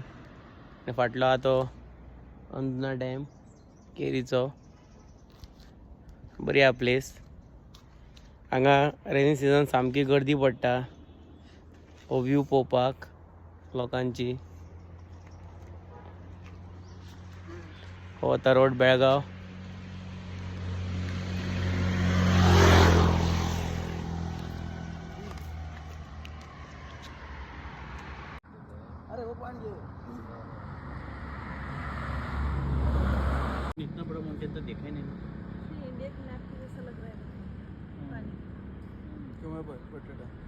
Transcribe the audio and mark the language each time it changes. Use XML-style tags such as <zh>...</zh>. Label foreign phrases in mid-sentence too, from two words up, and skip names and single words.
<kok>आनी फाटलो आहा तो अंदना डॅम केरीचो. बरी आहा प्लेस. हांगा रेनी सिजन सामकी गर्दी पडटा हो व्यू पळोवपाक लोकांची. हो आतां रोड बेळगांव.</kok> <hi>इतना बड़ा माउंटेन तो देखा ही नहीं. इंडिया के मैप पे जैसा लग रहा है पानी. क्यों है बटेटा.</hi>